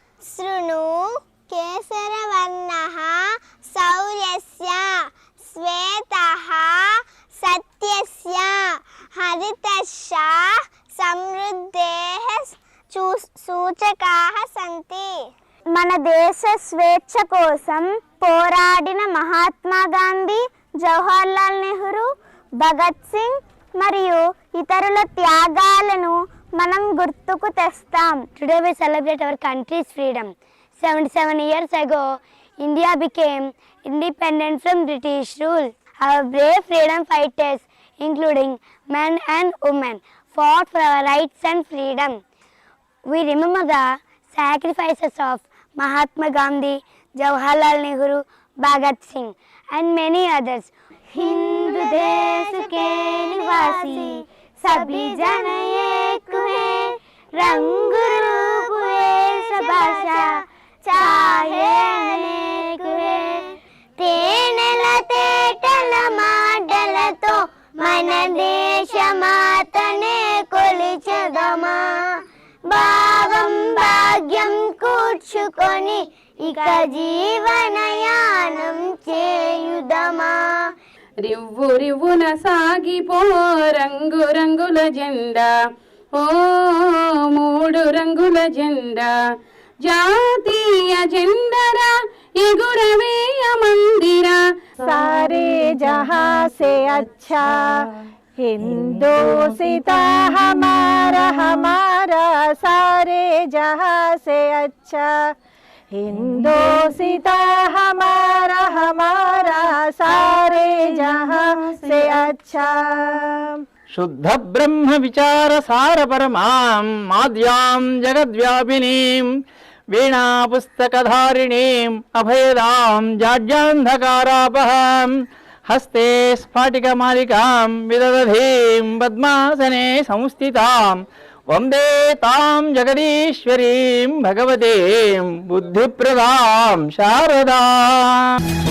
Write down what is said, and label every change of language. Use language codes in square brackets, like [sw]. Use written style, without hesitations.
[sa] శృణు కేసరవర్ణః శౌర్యస్య, శ్వేతః సత్యస్య, హరితశ్చ సమృద్ధేః సూచకాః సంతి. [te] మన దేశ స్వేచ్ఛ కోసం పోరాడిన మహాత్మా గాంధీ, జవహర్లాల్ నెహ్రూ, భగత్ సింగ్ మరియు ఇతరుల త్యాగాలను మనం గుర్తుకు తెస్తాం. Today [en] we celebrate our country's freedom. 77 years ago, India became independent from British rule. Our brave freedom fighters, including men and women, fought for our rights and freedom. We remember the sacrifices of Mahatma Gandhi, Jawaharlal Nehru, Bhagat Singh and many others. [hi] Hindu देश के निवासी सभी जन एक हैं, रंग रूप वेश भाषा चाहे अनेक हैं. [te] తేనెల తేటల మాటలతో మన దేశ మాతనే కొలిచెదమా. భావం భాగ్యం కూర్చుకొని ఇక జీవనయానం చేయుదమా. రివ్వు రివ్వున సాగిపో రంగు రంగుల జెండా, ఓ 3 రంగుల జెండా. జాతీయ జెండరా ఎగురవేయ మందిరా. [hi] सारे जहां से अच्छा हिंदोसिता हमारा हमारा, सारे जहां से अच्छा हिंदोसिता हमारा हमारा, सारे जहां से अच्छा. [sa] శుద్ధ బ్రహ్మ విచార సార పరమాం మాద్యాం జగద్వ్యాపినీం వీణా పుస్తకధారిణీం అభయదాం జాడ్యాంధకారాపహాం హస్తే స్ఫాటికమాలికాం విదదధీం పద్మాసనే సంస్థితాం వందే తాం జగదీశ్వరీం భగవతీం బుద్ధిప్రదాం శారదాం.